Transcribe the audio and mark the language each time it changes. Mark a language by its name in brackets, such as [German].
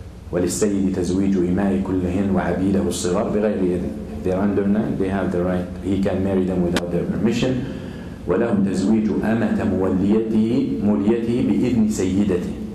[Arabic] وللسيد تزويج إماء كلهن وعبيده الصغار بغير إذن. [English] If they're under 9, they have the right. He can marry them without their permission. [Arabic] وله تزويج أمة موليته بإذن سيدته.